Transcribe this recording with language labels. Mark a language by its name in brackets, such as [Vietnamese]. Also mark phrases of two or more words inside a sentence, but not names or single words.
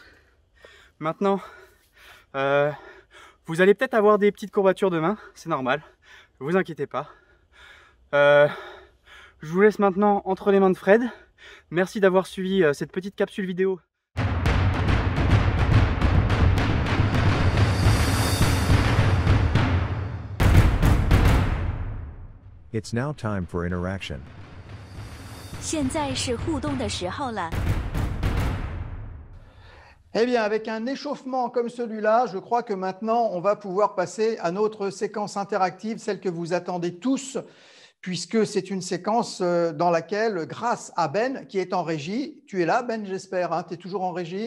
[French] Maintenant, vous allez peut-être avoir des petites courbatures demain, c'est normal, ne vous inquiétez pas. Je vous laisse maintenant entre les mains de Fred. Merci d'avoir suivi cette petite capsule vidéo. [English] It's now time for interaction. [Chinese] 现在是互动的时候了。 [French] Eh bien, avec un échauffement comme celui-là, je crois que maintenant, on va pouvoir passer à notre séquence interactive, celle que vous attendez tous, puisque c'est une séquence dans laquelle, grâce à Ben, qui est en régie, tu es là, Ben, j'espère, hein, tu es toujours en régie?